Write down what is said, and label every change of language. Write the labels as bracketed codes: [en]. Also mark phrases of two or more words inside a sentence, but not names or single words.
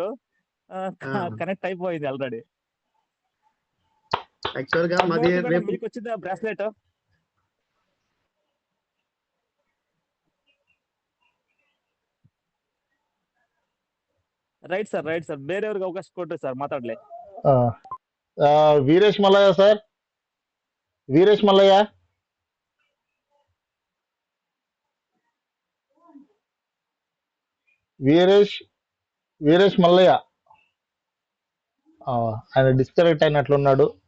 [te] కనెక్ట్ అయిపోయింది ఆల్రెడీ. యాక్చువల్ గా మాది మీకు వచ్చింది బ్రాస్లెట్. [en] right sir, right sir. [kn] ಬೇರೆಯವ್ರಿಗೆ ಅವಕಾಶ ಕೊಡ್ರಿ ಸರ್, ಮಾತಾಡ್ಲಿ. [te] వీరేష్ మల్లయ్య సార్, వీరేష్ మల్లయ్య. వీరేష్ మల్లయ్య ఆయన డిస్కనెక్ట్ అయినట్లున్నాడు.